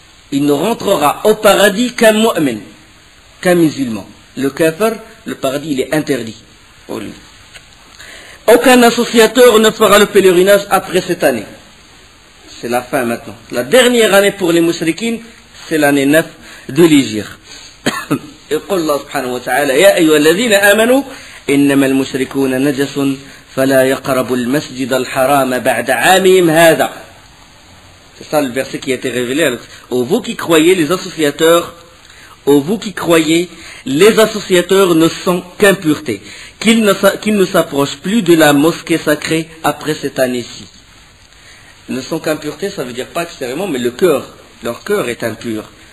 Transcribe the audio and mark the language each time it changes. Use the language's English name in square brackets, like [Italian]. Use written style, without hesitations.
[French] Il ne rentrera au paradis qu'un mu'min, qu'un musulman. Le kafir, le paradis, il est interdit pour lui. Aucun associateur ne fera le pèlerinage après cette année. c'est la fin maintenant. La dernière année pour les mushrikines, c'est l'année 9 de l'Hégire. [Arabic] يقول الله سبحانه وتعالى يا أيها الذين آمنوا إنما المشركون نجس فلا يقربوا المسجد الحرام بعد عامهم هذا. [French] C'est ça le verset qui a été révélé. Ô vous qui croyez, les associateurs, ô vous qui croyez, les associateurs ne sont qu'impuretés, qu'ils ne s'approchent plus de la mosquée sacrée après cette année-ci. Ils ne sont qu'impuretés, ça veut dire pas extérieurement, mais le cœur, leur cœur est impur.